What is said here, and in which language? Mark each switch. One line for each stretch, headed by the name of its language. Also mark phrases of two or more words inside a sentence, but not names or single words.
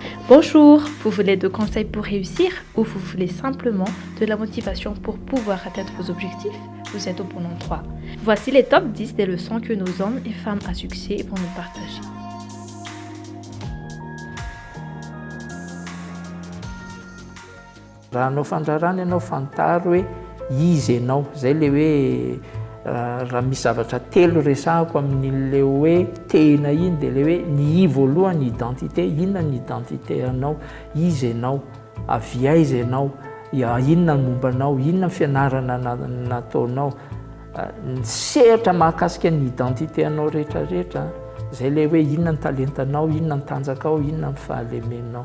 French: Bonjour, vous voulez des conseils pour réussir ou vous voulez simplement de la motivation pour pouvoir atteindre vos objectifs? Vous êtes au bon endroit. Voici les top 10 des leçons que nos hommes et femmes à succès vont nous partager.
Malagasy: Raha anao fandrarana ianao fantaro hoe izy ianao, zay le hoe raha misy zavatra telo resahako amin'ile hoe tena iny dia le hoe ny voalohany ny identité, inona ny identité anao, izy ianao, avy aiza ianao, inona ny mombanao, inona ny fianarana nataonao, ny sehatra mahakasika ny identité anao rehetrarehetra, zay le hoe inona ny talentanao, inona ny tanjakao, inona ny fahalemenao.